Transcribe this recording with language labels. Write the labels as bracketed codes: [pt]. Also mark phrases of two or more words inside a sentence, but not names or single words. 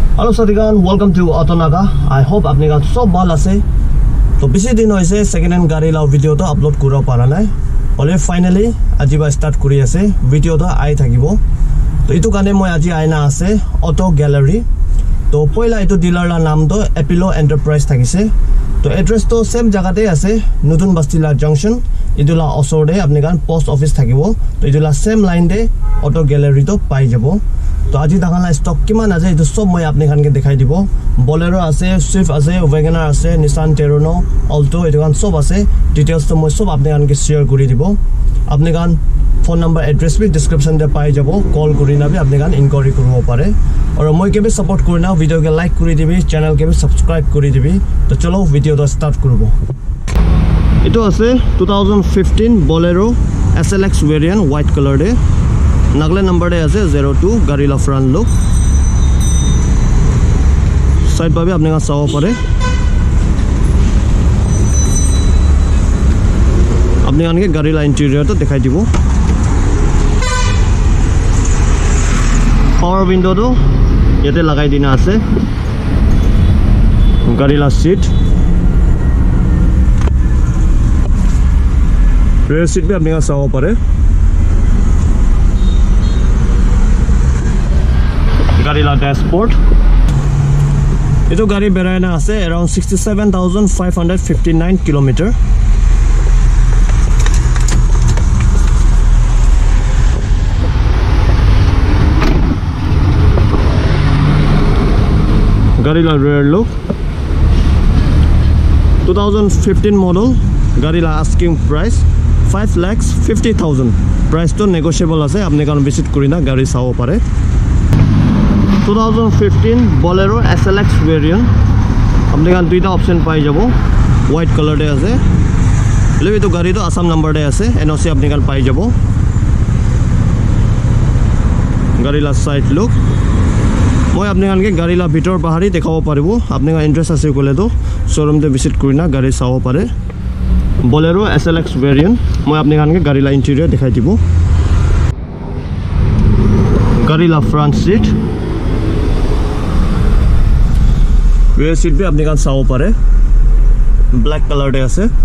[en] Hello Sadigan, welcome to AutoNaga. [nag] I hope apni gan sob bhal ase. To bisi din hoise [en] second hand [nag] gari la video to upload kura para nai. Ole finally ajiba start kuri ase. Video to ai thakibo. To itu kane moi aji aina ase Auto Gallery. To poila itu dealer la naam to Epilo Enterprise thakise. To address to same jaga te ase Nutun Bastila Junction. Idula osor de apni gan post office thakibo. To idula same line de Auto Gallery to pai jabo. To aji dakhana stock kiman ase itu sob moi apni khanke dekhai dibo Bolero ase Swift ase Wagoner ase Nissan Terrano Alto Etu gan sob ase details to moi sob apni khanke share kori dibo apni gan [en] phone number address [nag] bi description de pai jabo call kori nabi apni gan inquiry koribo pare aru moi kebe support kori na video ke like kori dibi channel kebe subscribe kori dibi to cholo video to start korbo etu ase 2015 Bolero SLX variant [en] white color [nag] de Nagle number de ase 02 gari la [en] front look [nag] side pa bhi apne ka saw pare apne kan ke gari la interior to dekhai dibo [en] power window [nag] to yete lagai dina ase gari la seat [en] rear seat [nag] bhi apne ka saw pare Gari la dashboard. Ito gari berai na ase around 67,559 kilometer. Gari la [en] rear look. [nag] 2015 model. Gari la [en] asking price [nag] 5,50,000. Price to negotiable ase. Apne kan visit kurina gari sawo pare. 2015 Bolero SLX variant apne kan duita option pai jabo [en] white color [nag] de ase lebi to gari to Assam number de ase NOC apne kan pai jabo gari la [en] side look [nag] moi apne kan ke gari la bitor bahari dekhabo paribo apne kan interest ase kole to showroom te visit kurina gari sawo pare Bolero SLX variant moi apne kan ke gari la interior dekhai dibo gari la [en] front seat rear seat [nag] bhi apni kan sawo pare [en] black color [nag] de ase